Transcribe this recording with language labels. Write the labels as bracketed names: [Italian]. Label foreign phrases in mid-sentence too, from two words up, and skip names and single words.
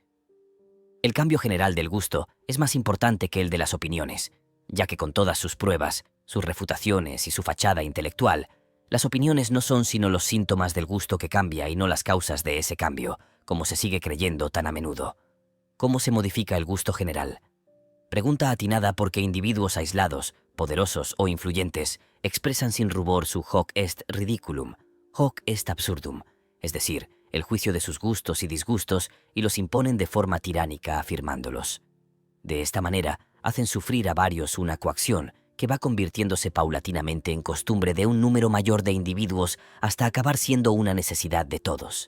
[Spanish] El cambio general del gusto es más importante que el de las opiniones, ya que con todas sus pruebas, sus refutaciones y su fachada intelectual, Las opiniones no son sino los síntomas del gusto que cambia y no las causas de ese cambio, como se sigue creyendo tan a menudo. ¿Cómo se modifica el gusto general? Pregunta atinada porque individuos aislados, poderosos o influyentes expresan sin rubor su [Latin] hoc est ridiculum, hoc est absurdum, [Spanish] es decir, el juicio de sus gustos y disgustos, y los imponen de forma tiránica afirmándolos. De esta manera, hacen sufrir a varios una coacción que va convirtiéndose paulatinamente en costumbre de un número mayor de individuos hasta acabar siendo una necesidad de todos.